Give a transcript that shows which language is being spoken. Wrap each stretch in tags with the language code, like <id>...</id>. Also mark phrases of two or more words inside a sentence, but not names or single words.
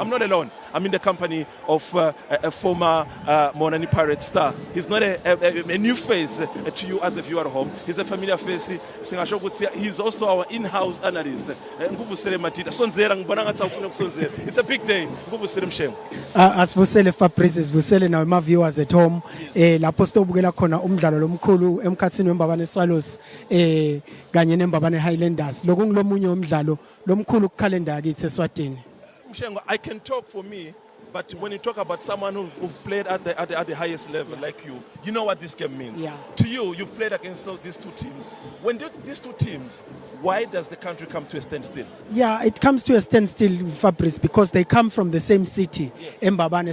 <en>I'm not alone. I'm in the company of a former Monani Pirate star. He's not a new face to you as a viewer at home. He's a familiar face. He's also our in-house analyst. It's a big day.</en> <ss>Asivusele Fabrice, sivusele nawe ma</ss> <en>viewers at home.</en> <ss>Lapho sitobukela khona umdlalo lomkhulu emkhathini weMbabane Swallows kanye neMbabane Highlanders. Lokho ngilomunye umdlalo lomkhulu ku calendar yakithi eSwatini. Mshengo,</ss> <en>I can talk for me But when you talk about someone who've played at the highest level, like you know what this game means. Yeah. To you, you've played against these two teams. When these two teams, why does the country come to a standstill? Yeah, it comes to a standstill, Fabrice, because they come from the same city, Mbabane.</en>